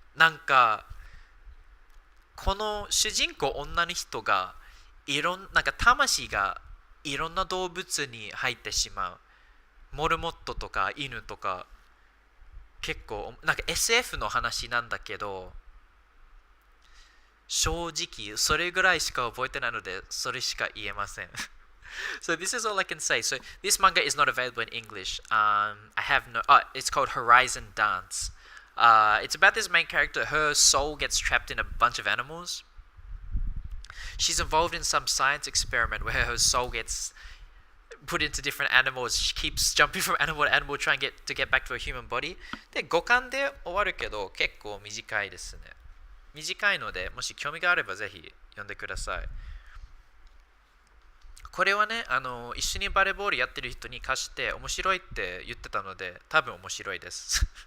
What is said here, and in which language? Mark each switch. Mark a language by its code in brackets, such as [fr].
[ja] なんか、この主人公女の人がなんか魂がいろんな動物に入ってしまう。モルモットとか犬とか、結構なんか SF の話なんだけど、正直それぐらいしか覚えてないのでそれしか言えません。 [en] So this is all I can say. So this manga is not available in English. I have no. It's called Horizon Dance. It's about this main character. Her soul gets trapped in a bunch of animals. She's involved in some science experiment where her soul gets put into different animals. She keeps jumping from animal to animal trying to get back to a human body. [ja] で、5巻で終わるけど結構短いですね。短いので、もし興味があればぜひ読んでください。これはね、一緒にバレーボールやってる人に貸して面白いって言ってたので、多分面白いです。